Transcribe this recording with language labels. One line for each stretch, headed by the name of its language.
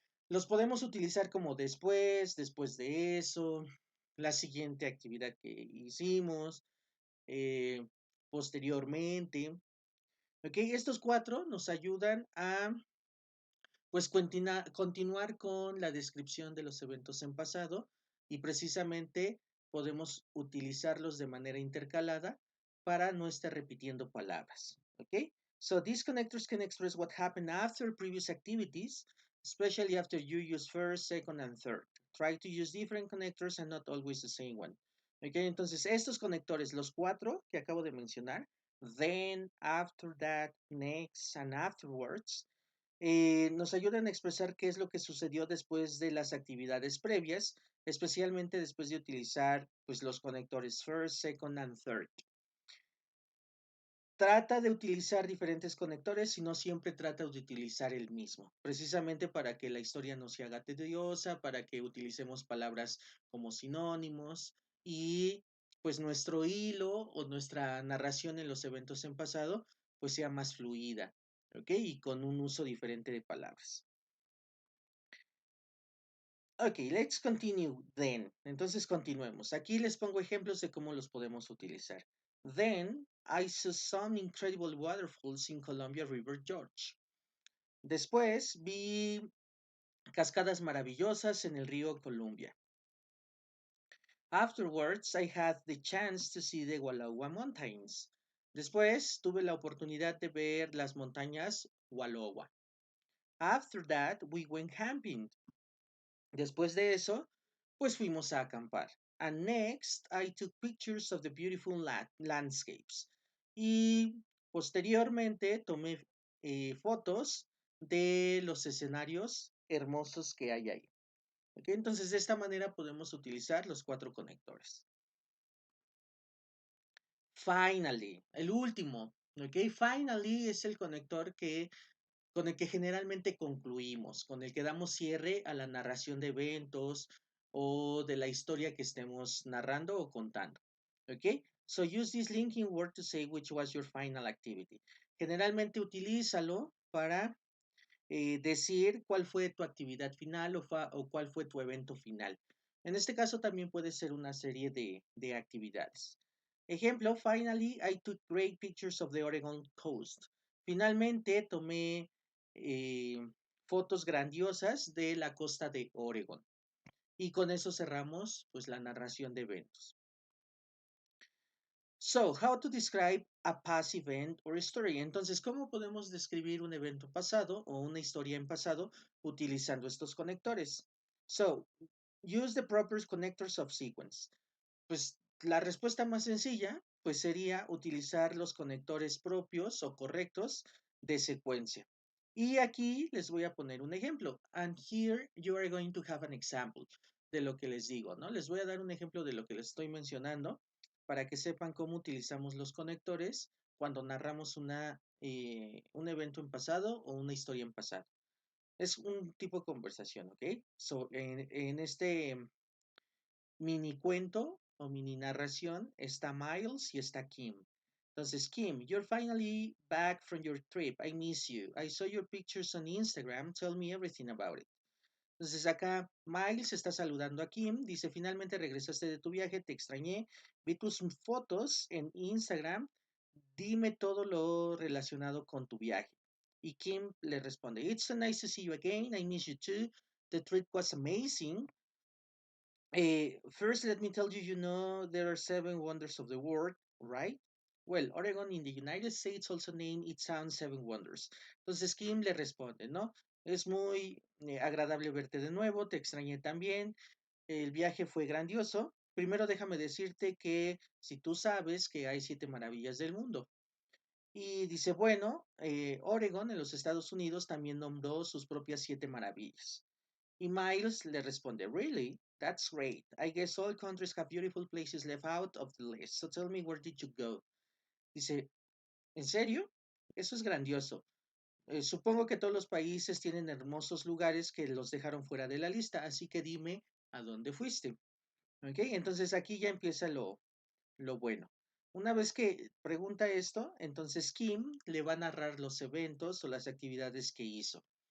Spanish: Los podemos utilizar como después de eso, la siguiente actividad que hicimos, posteriormente. ¿Ok? Estos cuatro nos ayudan a pues continuar con la descripción de los eventos en pasado y precisamente podemos utilizarlos de manera intercalada para no estar repitiendo palabras. ¿Ok?
English: So these connectors can express what happened after previous activities, especially after you use first, second, and third. Try to use different connectors and not always the same one.
Spanish: Ok, entonces estos conectores, los cuatro que acabo de mencionar,
English: then, after that, next, and afterwards,
Spanish: nos ayudan a expresar qué es lo que sucedió después de las actividades previas, especialmente después de utilizar pues, los conectores
English: first, second, and third.
Spanish: Trata de utilizar diferentes conectores y no siempre trata de utilizar el mismo, precisamente para que la historia no se haga tediosa, para que utilicemos palabras como sinónimos y pues nuestro hilo o nuestra narración en los eventos en pasado pues sea más fluida, ¿ok? Y con un uso diferente de palabras. Ok,
English: let's continue then.
Spanish: Entonces continuemos. Aquí les pongo ejemplos de cómo los podemos utilizar.
English: Then I saw some incredible waterfalls in Columbia River Gorge.
Spanish: Después vi cascadas maravillosas en el río Columbia.
English: Afterwards, I had the chance to see the Wallowa Mountains.
Spanish: Después tuve la oportunidad de ver las montañas Wallowa.
English: After that, we went camping.
Spanish: Después de eso, pues fuimos a acampar.
English: And next, I took pictures of the beautiful landscapes.
Spanish: Y posteriormente tomé fotos de los escenarios hermosos que hay ahí. ¿Okay? Entonces, de esta manera podemos utilizar los cuatro conectores. Finally, el último. ¿Okay? Finally es el conector con el que generalmente concluimos, con el que damos cierre a la narración de eventos o de la historia que estemos narrando o contando. ¿Ok?
English: So use this linking word to say which was your final activity.
Spanish: Generalmente utilízalo para decir cuál fue tu actividad final o cuál fue tu evento final. En este caso también puede ser una serie de actividades. Ejemplo,
English: finally I took great pictures of the Oregon coast.
Spanish: Finalmente tomé fotos grandiosas de la costa de Oregon. Y con eso cerramos pues la narración de eventos.
English: So, how to describe a past event or story.
Spanish: Entonces, ¿cómo podemos describir un evento pasado o una historia en pasado utilizando estos conectores?
English: So, use the proper connectors of sequence.
Spanish: Pues la respuesta más sencilla, pues sería utilizar los conectores propios o correctos de secuencia. Y aquí les voy a poner un ejemplo.
English: And here you are going to have an example
Spanish: de lo que les digo, ¿no? Les voy a dar un ejemplo de lo que les estoy mencionando para que sepan cómo utilizamos los conectores cuando narramos un evento en pasado o una historia en pasado. Es un tipo de conversación, ¿ok? So, en este mini cuento o mini narración está Miles y está Kim.
English: Entonces, Kim, you're finally back from your trip. I miss you. I saw your pictures on Instagram. Tell me everything about it.
Spanish: Entonces acá Miles está saludando a Kim, dice, finalmente regresaste de tu viaje, te extrañé, vi tus fotos en Instagram, dime todo lo relacionado con tu viaje. Y Kim le responde,
English: it's so nice to see you again, I miss you too, the trip was amazing. First, let me tell you, you know, there are 7 wonders of the world, right? Well, Oregon in the United States also named its own 7 wonders.
Spanish: Entonces Kim le responde, ¿no? Es muy agradable verte de nuevo, te extrañé también, el viaje fue grandioso. Primero déjame decirte que si tú sabes que hay 7 maravillas del mundo. Y dice, bueno, Oregon en los Estados Unidos también nombró sus propias 7 maravillas. Y Miles le responde,
English: really? That's great. I guess all countries have beautiful places left out of the list. So tell me, where did you go?
Spanish: Dice, ¿en serio? Eso es grandioso. Supongo que todos los países tienen hermosos lugares que los dejaron fuera de la lista, así que dime a dónde fuiste. ¿Ok? Entonces aquí ya empieza lo bueno. Una vez que pregunta esto, entonces Kim le va a narrar los eventos o las actividades que hizo.